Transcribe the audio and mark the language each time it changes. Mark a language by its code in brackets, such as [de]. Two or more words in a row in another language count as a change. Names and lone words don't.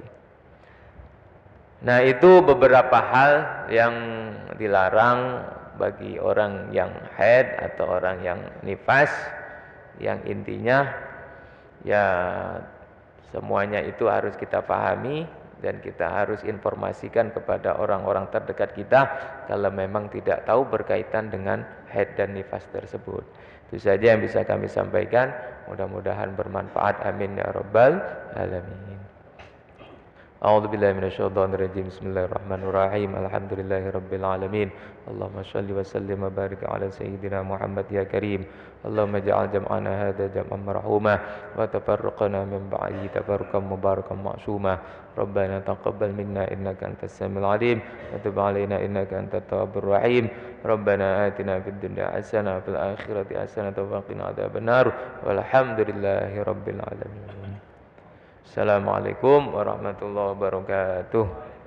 [id] Nah, itu beberapa hal yang dilarang bagi orang yang haid atau orang yang nifas, yang intinya ya semuanya itu harus kita pahami dan kita harus informasikan kepada orang-orang terdekat kita kalau memang tidak tahu berkaitan dengan haid dan nifas tersebut. Itu saja yang bisa kami sampaikan, mudah-mudahan bermanfaat, [ar] آمين يا رب العالمين. أعوذ بالله من الشيطان الرجيم. بسم الله الرحمن الرحيم. الحمد لله رب العالمين. اللهم صل وسلم وبارك على سيدنا محمد يا كريم. اللهم اجعل جمعنا هذا جمعا مرحوما وتفرقنا من بعد تفرقا مباركا معصوما. ربنا تقبل منا إنك أنت السميع العليم وتب علينا إنك أنت التواب الرحيم. ربنا آتنا في الدنيا حسنة وفي الآخرة حسنة وقنا عذاب النار. والحمد لله رب العالمين. السلام عليكم ورحمة الله وبركاته.